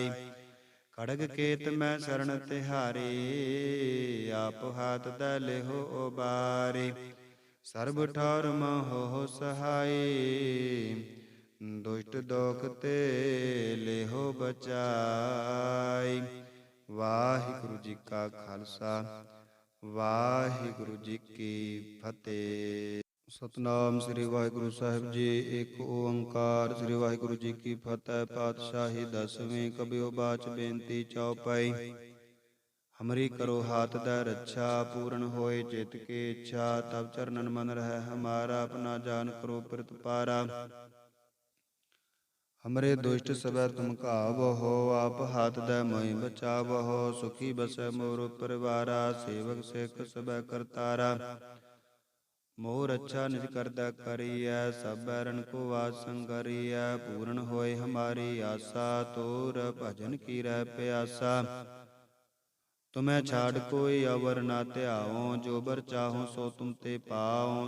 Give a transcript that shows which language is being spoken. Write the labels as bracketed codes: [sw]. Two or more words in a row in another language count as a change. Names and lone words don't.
[hi] खड़ग केत मैं शरण तिहारी, आप हाथ दै लिहो उबारी। सर्ब ठौर हो सहाय, दुष्ट दोग ते लिहो बचाई। वाहिगुरु जी का खालसा, वाहिगुरु जी की फतेह। सतनाम श्री वाहिगुरु साहिब जी। एक ओंकार श्री वाहिगुरु जी की फतेह। पातशाही दसवीं। कबियो बाच बेनती चौपाई। हमरी करो हाथ दै रक्षा, पूर्ण होए चित की इच्छा। तब चरणन मन रह हमारा, अपना जान करो प्रतिपारा। हमरे दुष्ट सबै तुम कावहो, आप हाथ दै मोहि बचावहो। सुखी बसै मोर परिवारा, सेवक सिख सबै करतारा। मोह रच्छा निज करदा करीऐ, सभ बैरन को वास संगरीऐ। पूरन होए हमारी आसा, तोर भजन की रहि पिआसा। तुमै छाड़ कोई अवर ना धिआओ, जो बर चाहो सो तुम ते पाओ।